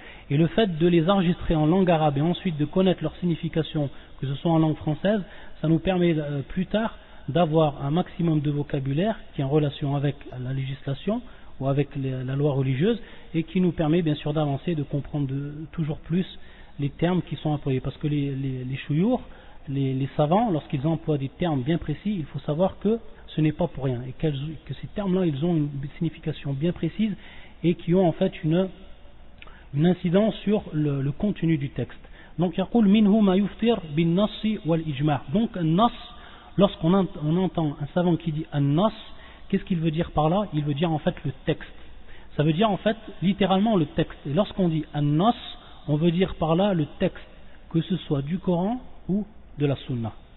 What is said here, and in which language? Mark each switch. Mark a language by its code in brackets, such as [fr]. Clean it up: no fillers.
[fr] Et le fait de les enregistrer en langue arabe et ensuite de connaître leur signification, que ce soit en langue française, ça nous permet plus tard d'avoir un maximum de vocabulaire qui est en relation avec la législation ou avec la loi religieuse et qui nous permet bien sûr d'avancer, de comprendre toujours plus les termes qui sont employés. Parce que les chouyours, les savants, lorsqu'ils emploient des termes bien précis, il faut savoir que ce n'est pas pour rien et que ces termes-là, ils ont une signification bien précise et qui ont en fait une incidence sur le contenu du texte. [ar] Donc, يقول منه ما يفطر بالنص والإجماع. [fr] Donc, un nas, lorsqu'on entend un savant qui dit un nas, qu'est-ce qu'il veut dire par là? Il veut dire en fait le texte. Ça veut dire en fait littéralement le texte. Et lorsqu'on dit un nas, on veut dire par là le texte, que ce soit du Coran ou de la Sunna.